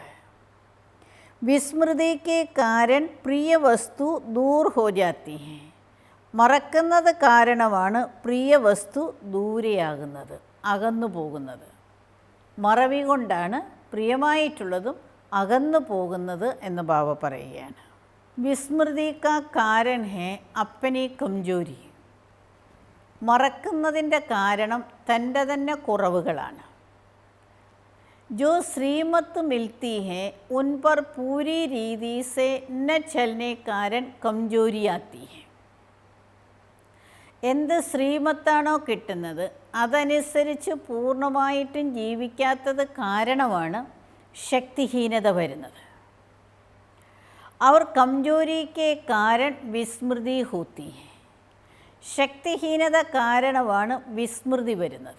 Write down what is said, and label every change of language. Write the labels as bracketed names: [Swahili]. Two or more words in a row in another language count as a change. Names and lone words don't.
[Hindi] विस्मृति के कारण प्रिय वस्तु दूर हो जाती है, [Malayalam] മറക്കുന്നത് കാരണമാണ് പ്രിയ വസ്തു ദൂരെയാകുന്നത്, അകന്നു പോകുന്നത്. മറവി കൊണ്ടാണ് പ്രിയമായിട്ടുള്ളതും അകന്നു പോകുന്നത് എന്ന് ബാബ പറയുകയാണ്. [Hindi] विस्मृति का कारण है अपनी कमजोरी, [Malayalam] മറക്കുന്നതിൻ്റെ കാരണം തൻ്റെ തന്നെ കുറവുകളാണ്. [Hindi] जो श्रीमत मिलती है उन पर पूरी रीति से न चलने कारण कमजोरी आती है. [Malayalam] എന്ത് ശ്രീമത്താണോ കിട്ടുന്നത് അതനുസരിച്ച് പൂർണ്ണമായിട്ടും ജീവിക്കാത്തത് കാരണമാണ് ശക്തിഹീനത വരുന്നത്. [Hindi] और कमजोरी के कारण विस्मृति होती, [Malayalam] ശക്തിഹീനത കാരണമാണ് വിസ്മൃതി വരുന്നത്.